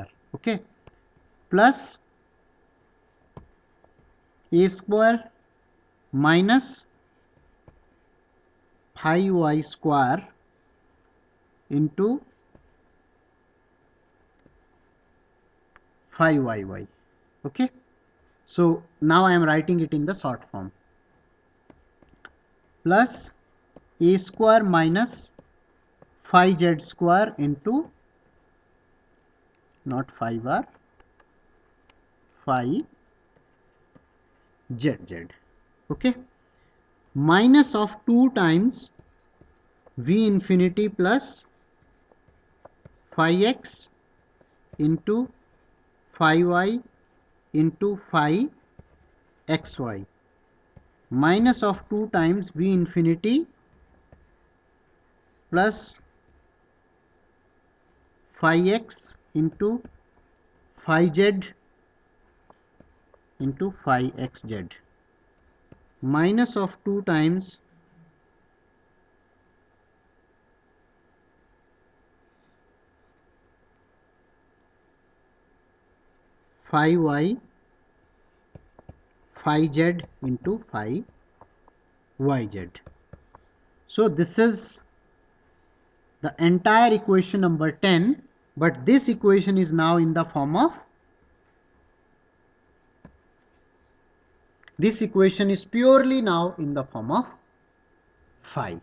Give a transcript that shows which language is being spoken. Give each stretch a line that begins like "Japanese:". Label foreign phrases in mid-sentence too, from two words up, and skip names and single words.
English: Okay, plus a square minus phi y square into phi yy. Okay, So now I am writing it in the short form. Plus a square minus phi z square into, not phi bar, phi z. Okay. Minus of 2 times v infinity plus phi x into phi y into phi xy, minus of 2 times v infinity plus phi x into phi z into phi xz, minus of 2 times phi y phi z into phi yz. So this is the entire equation number 10, but this equation is now in the form of, this equation is purely now in the form of phi.